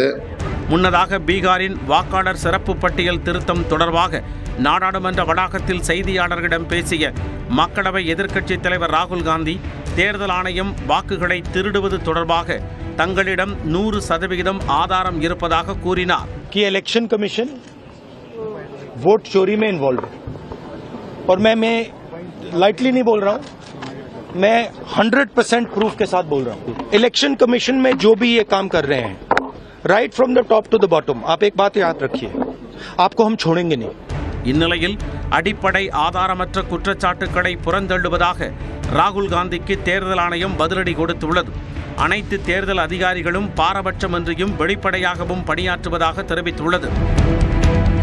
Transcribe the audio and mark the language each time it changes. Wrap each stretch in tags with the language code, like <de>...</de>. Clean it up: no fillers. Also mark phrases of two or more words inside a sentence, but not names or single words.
<ta>முன்னதாக பீகாரின் வாக்காளர் சிறப்பு பட்டியல் திருத்தம் தொடர்பாக நாடாளுமன்ற வளாகத்தில் செய்தியாளர்களிடம் பேசிய மக்களவை எதிர்க்கட்சித் தலைவர் ராகுல் காந்தி தேர்தல் ஆணையம் வாக்குகளை திருடுவது தொடர்பாக தங்களிடம் 100% ஆதாரம் இருப்பதாக கூறினார்.</ta> <hi>कि</hi> <en>election commission</en> <hi>वोट चोरी में इन्वॉल्व है और मैं लाइटली नहीं बोल रहा हूं, मैं 100% प्रूफ के साथ बोल रहा हूं.</hi> <en>election commission</en> <hi>में जो भी ये काम कर रहे हैं</hi> <en>right from the top to the bottom,</en> <hi>आप एक बात याद रखिए, आपको हम छोड़ेंगे नहीं.</hi> <ta>இந்நிலையில் அடிப்படை ஆதாரமற்ற குற்றச்சாட்டுக்களை புறந்தள்ளுவதாக ராகுல் காந்திக்கு தேர்தல் ஆணையம் பதிலடி கொடுத்துள்ளது. அனைத்து தேர்தல் அதிகாரிகளும் பாரபட்சமின்றியும் வெளிப்படையாகவும் பணியாற்றுவதாக தெரிவித்துள்ளது.</ta>